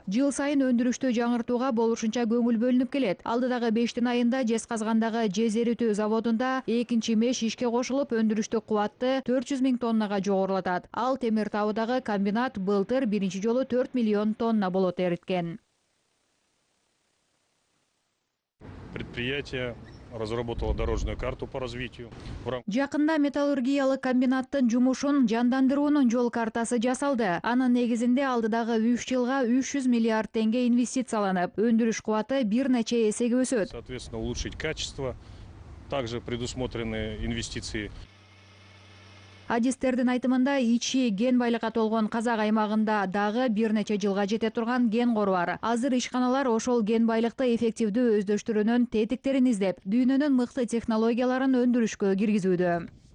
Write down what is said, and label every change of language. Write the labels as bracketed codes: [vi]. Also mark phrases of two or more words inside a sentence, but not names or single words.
[ky] Жыл сайын өндүрүштү жаңыртууга болушунча көңүл бөлүнүп келет. Алдыдагы 5 айында Жезказгандагы жез эритүү заводунда экинчи меш ишке кошулуп, өндүрүштүк кубатты 400 000 тоннага жогорулатат. Ал Темир Таудагы комбинат былтыр биринчи жолу 4 миллион тонна болот эриткен. [ru] Предприятие разработала дорожную карту по развитию. [ky] Жакында металлургиялык комбинаттын жумушун жандандыруунун жол картасы жасалды. Анын негизинде алдыдагы 3 жылга 300 миллиард теңге инвестицияланып, өндүрүш кубаты бир нече эсеге өсөт. [ru] Соответственно, улучшить качество. Также предусмотрены инвестиции. [ky] Адистердин айтымында ичи ген байлыкка толгон Казак аймагында дагы бир нече жылга жете турган ген кору бар. Азыр ишканалар ошол ген байлыкты эффективдүү өздөштүрүүнүн тетиктерин издеп, дүйнөнүн мыкты технологияларын өндүрүшкө киргизүүдө.